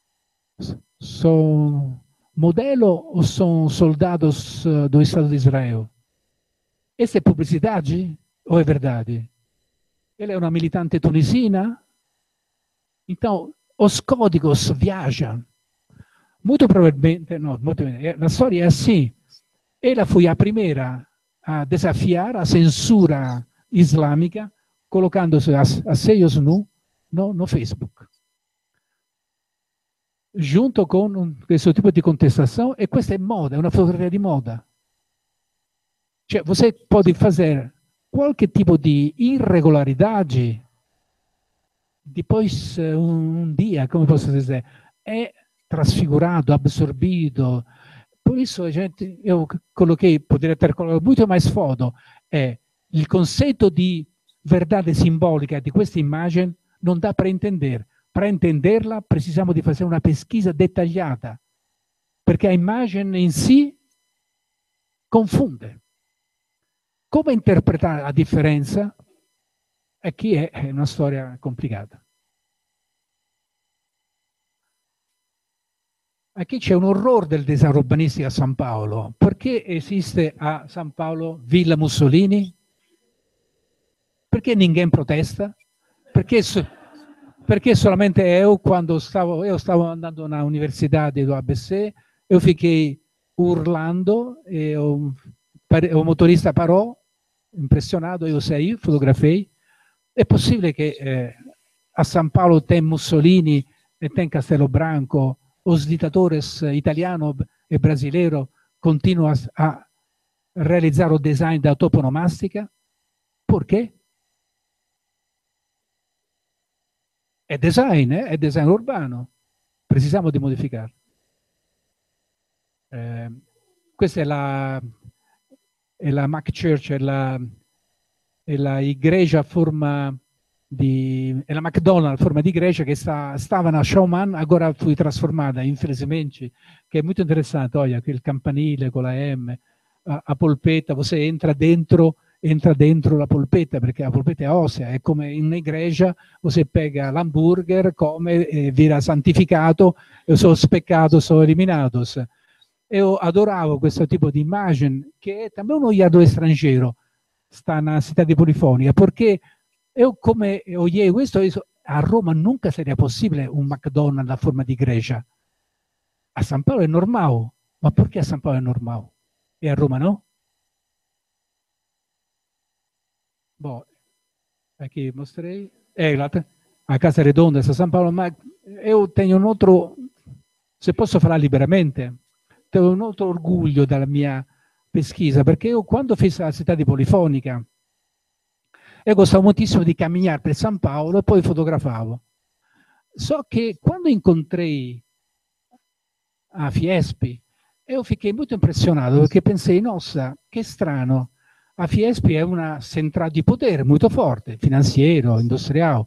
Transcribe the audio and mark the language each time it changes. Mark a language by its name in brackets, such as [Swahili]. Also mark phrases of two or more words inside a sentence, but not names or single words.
[Portuguese] São modelo ou são soldados do Estado de Israel? Essa é publicidade ou é verdade? Ela é uma militante tunisina? Então, os códigos viajam. Muito provavelmente, no, [Italian] la storia è assim. [Portuguese] Ela foi a primeira a desafiar a censura islâmica, colocando-se a seios nu no Facebook. Junto com [Italian] questo tipo di contestação, e questa è moda, è una fotografia di moda. Cioè, [Portuguese] você pode fazer [Italian] qualche tipo di irregolaridade, [Portuguese] depois um dia, como posso dizer, é trasfigurato, absorbido. Por isso, eu coloquei, poderia ter colocato muito mais foto, [Italian] il concetto di verdade simbolica di questa immagine non dà per intendere. Per intenderla precisamos di fare una pesquisa dettagliata, perché a immagine in sé confonde. Come interpretare la differenza? Qui è una storia complicata. Qui c'è un orrore del design urbanistico a San Paolo. Perché esiste a San Paolo Villa Mussolini? [Portuguese] Perché ninguém protesta? [Italian] Perché solamente io, quando stavo andando [Portuguese] na universidade do ABC, eu fiquei urlando e o motorista [Italian] parò, impressionato, io [Portuguese] saí, fotografei. [Italian] È possibile che [Portuguese] a San Paolo tem Mussolini e tem Castelo Branco, os ditadores italiano e brasileiro continuam a realizzare o design da toponomastica? [Italian] Perché? È design urbano. Precisiamo di modificare. Questa è la Mac Church, è la igreja a forma è la McDonald's a forma di igreja che stava na Showman, [Portuguese] agora foi trasformata, infelizmente, [Italian] che è molto interessante. Olha, il campanile con la M, a polpetta, [Portuguese] você entra [Italian] dentro la polpetta, perché la polpetta è ossea, è come in un'igreja, [Portuguese] você pega [Italian] l'hamburger, come viene santificato, sono speccato, sono eliminato. [Portuguese] Eu adoravo [Italian] questo tipo di immagine, che è também un [Portuguese] olhado estrangeiro, [Italian] sta [Portuguese] na cidade polifonica, [Italian] perché eu come olhei questo, a Roma nunca sarebbe possibile un McDonald's a forma di igreja. A San Paolo è normale, ma perché a San Paolo è normale? E a Roma no? Boh, [Portuguese] aqui mostrei. [Italian] A Casa Redonda, a San Paolo, ma io tenho un altro, se posso falar liberamente, tenho un altro orgoglio dalla mia pesquisa, perché io quando feci la città di Polifonica, io gostavo moltissimo di camminare per San Paolo e poi fotografavo. So che quando incontrai a Fiespi, io fiquei molto impressionato perché pensai, nossa, che strano, a Fiespi è una centrale di potere molto forte, finanziario, industriale.